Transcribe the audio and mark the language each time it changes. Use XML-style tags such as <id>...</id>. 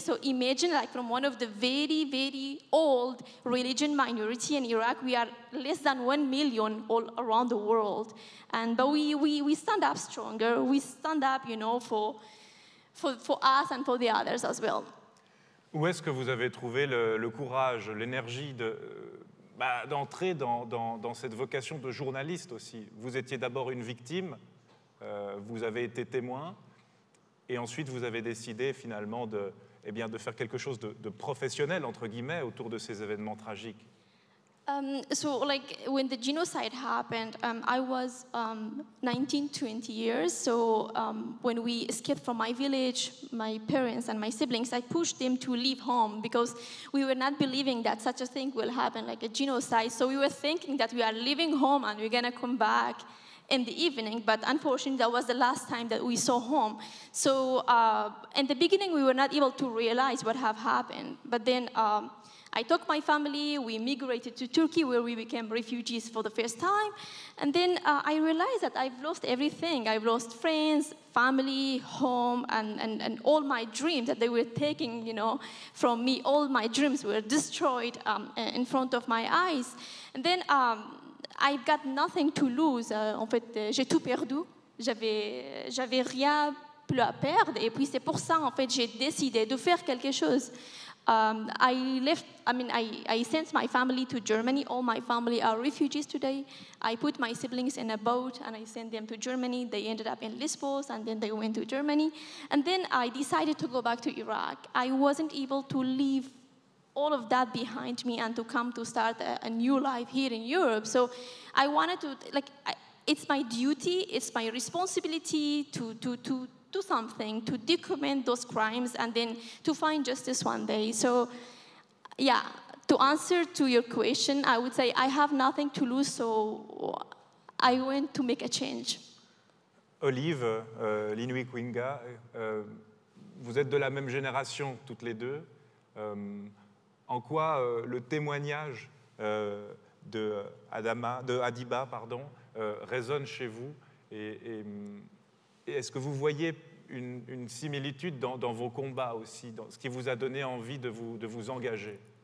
<en>So imagine from one of the very, very old religion minority in Iraq, we are less than 1 million all around the world. But we stand up stronger, we stand up, for us and for the others as well.</en> <fr>Où est-ce que vous avez trouvé le courage, l'énergie d'entrer dans cette vocation de journaliste aussi? Vous étiez d'abord une victime, vous avez été témoin, et ensuite vous avez décidé finalement de faire quelque chose de professionnel, entre guillemets, autour de ces événements tragiques.</fr> <en>So when the genocide happened, I was 19, 20 years. So when we escaped from my village, my parents and my siblings, I pushed them to leave home because we were not believing that such a thing will happen, like a genocide. So we were thinking that we are leaving home and we're gonna come back in the evening, but unfortunately that was the last time that we saw home. So in the beginning we were not able to realize what have happened, but then I took my family, we migrated to Turkey where we became refugees for the first time. And then I realized that I've lost everything. I've lost friends, family, home, and all my dreams that they were taking, from me. All my dreams were destroyed in front of my eyes. And then I've got nothing to lose.</en> <fr>En fait, j'ai tout perdu. J'avais rien plus à perdre. Et puis c'est pour ça, en fait, j'ai décidé de faire quelque chose.</fr> <en>I sent my family to Germany. All my family are refugees today. I put my siblings in a boat and I sent them to Germany. They ended up in Lesbos and then they went to Germany. And then I decided to go back to Iraq. I wasn't able to leave all of that behind me and to come to start a new life here in Europe. So I wanted to, it's my duty, it's my responsibility to do something, to document those crimes and then to find justice one day. So, yeah, to answer to your question, I would say I have nothing to lose, so I went to make a change.</en> <fr>Olive, LINYUIY KINGA, vous êtes de la même génération toutes les deux. En quoi le témoignage de Adiba résonne chez vous et est-ce que vous voyez une similitude dans vos combats aussi, dans ce qui vous a donné envie de vous engager?</fr>